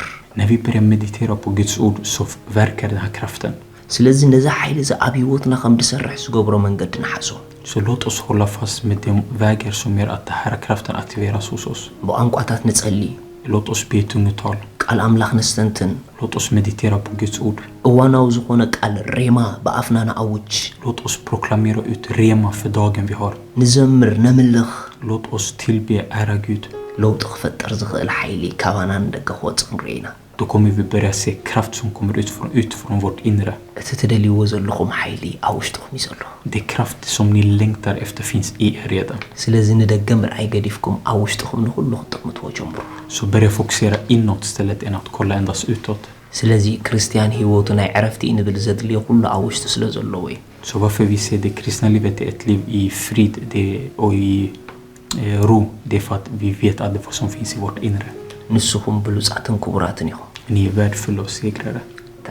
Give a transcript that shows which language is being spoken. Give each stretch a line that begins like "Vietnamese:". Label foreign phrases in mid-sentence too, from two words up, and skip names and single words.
Swedish: När vi börjar meditera på Guds ord så verkar den här kraften.
Tigrinya: ስለዚ ነዚ ኃይል እዚ ኣብ ህይወትና ከም ድሰርሕ ዝገብሮ መንገዲ ንሓሶ
Swedish: Så låt oss hålla fast med de vägar som gör att den här kraften aktiveras hos oss.
Tigrinya: በቋንቋታት ንጸልይ
Swedish: Låt oss be i tungotal.
Tigrinya: ቃል አምላክ ነስተንትን
Swedish: Låt oss meditera på Guds ord.
Tigrinya: እዋናው ዝኾነ ቃል ሬማ በአፍና ንአውጅ
Swedish: Låt oss proklamera ut rema för dagen vi har.
Tigrinya: ንዘምር ነምልኽ
Swedish: Låt oss tillbe ära Gud.
Tigrinya: ለውጥ ክፈጠር ዝኽእል ኃይሊ ካባና እንደገ ክወጽእ ንሪኢና
Swedish: då kommer vi börja se kraft som kommer ut från vårt inre.
Tigrinya: እቲ ትደልይዎ ዘለኹም ሓይሊ ኣብ ውሽጥኹም እዩ ዘሎ
Swedish: Det kraft som ni längtar efter finns i er redan.
Tigrinya: ስለዚ ንደገ ምርኣይ ገዲፍኩም ኣብ ውሽጥኹም ንኹሉ ክትጥቅምትዎ ጀምሩ
Swedish: Så börja fokusera inåt istället än att kolla endast utåt.
Tigrinya: ስለዚ ክርስቲያን ህይወቱ ናይ ዕረፍቲ ንብል ዘድልዮ ኩሉ ኣብ ውሽጡ ስለ ዘለዎ እዩ
Swedish: Så varför vi ser det kristna livet är ett liv i frid och i ro, det är för att vi vet att det vad som finns i vårt inre.
Tigrinya: ንስኹም ብሉጻትን ክቡራትን ኢኹም
Swedish: Ni är värdefulla och segrare.